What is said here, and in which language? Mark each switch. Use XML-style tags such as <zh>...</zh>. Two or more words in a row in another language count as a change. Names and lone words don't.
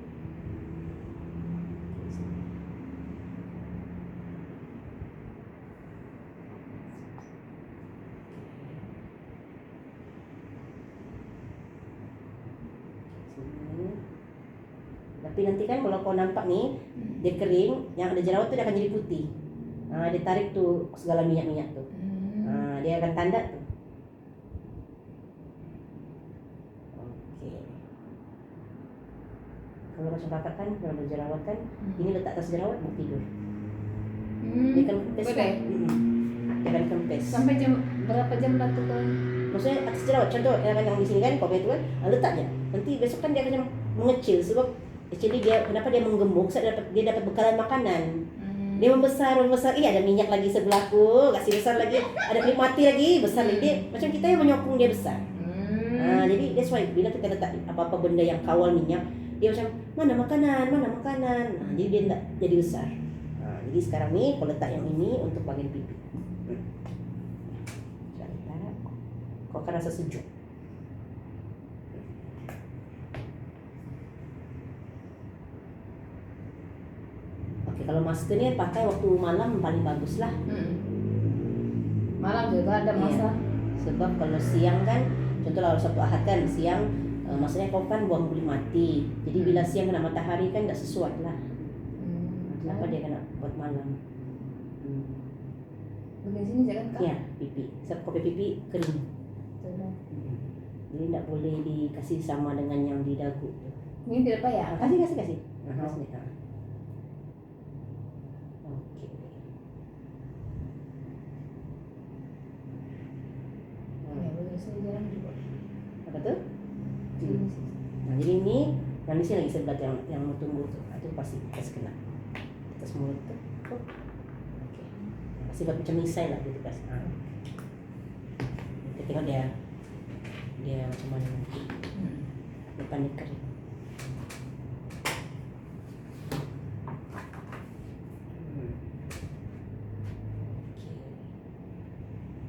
<ms>Sini. Tapi nanti kan kalau kau nampak nih dia kering, yang ada jerawat tuh dia akan jadi putih. Nah, dia tarik tuh segala minyak-minyak tuh. Nah, dia akan tanda tuh. Oke. Kalau macam kakak kan kalau ada jerawat kan, ini letak atas jerawat mau tidur. Dia kan kempes Boleh. kan? Dia akan kempes. Sampai jam berapa jam lah tuh kan? Maksudnya atas jerawat, contoh yang di sini kan, kopi itu kan, letaknya. Nanti besok kan dia akan mengecil sebab actually dia kenapa dia menggemuk? Dia dapat bekalan makanan. Dia membesar, iya ada minyak lagi sebelahku, kasih besar lagi, ada kulit mati lagi, besar lagi. Dia, macam kita yang menyokong dia besar. Jadi</ms> <en>that's why</en> <ms>bila kita letak apa-apa benda yang kawal minyak, dia macam mana makanan. Jadi dia tidak jadi besar. Jadi sekarang nih kalau letak yang ini untuk bagian pipi. Kau akan rasa sejuk. Oke, kalau masker ni pakai waktu malam paling bagus lah. Malam juga ada masa. Sebab kalau siang kan, contoh kalau Sabtu Ahad kan siang, maksudnya kau kan buang kulit mati. Jadi bila siang kena matahari kan tak sesuai lah. Kenapa dia kena buat malam? Bagian sini jangan kak. Ya, pipi. Sebab kau punya pipi kering. Jadi tak boleh dikasih sama dengan yang di dagu. Ini tidak payah. Kasih. Nah, sini. Oke. Ya, bagian sini jangan juga. Apa tuh? Sini. Nah, jadi ini yang di sini lagi sebelah yang mau tumbuh tuh. Itu pasti kena. Atas mulut tuh. Oke. Kasih buat macam misai lah gitu kasih. Kita tengok dia macam mana nanti. Depan dia kering. Oke.</ms>